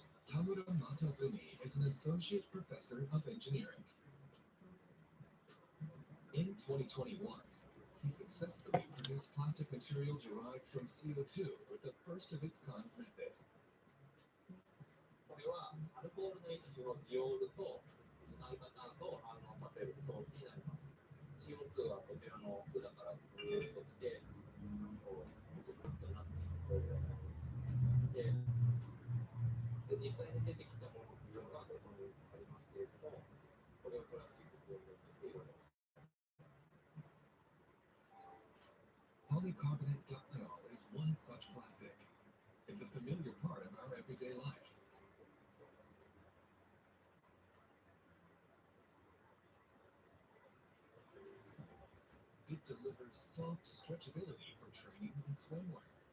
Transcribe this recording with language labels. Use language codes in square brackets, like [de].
[en] Tamura Masazumi is an associate professor of engineering. In 2021, he successfully produced plastic material derived from CO2 with the first of its kind method. [ja] これはアルコールの一種のディオールと二酸化炭素を反応させる装置になります。 CO2 はこちらの管からずっと来て、こうブクブクとなってで実際に出てきたものっていうのがここにありますけれども、これをプラスチック工業としていろいろ。 [en] Polycarbonate diol is one such plastic. It's a familiar part of our everyday life. It delivers soft stretchability for training and swimwear.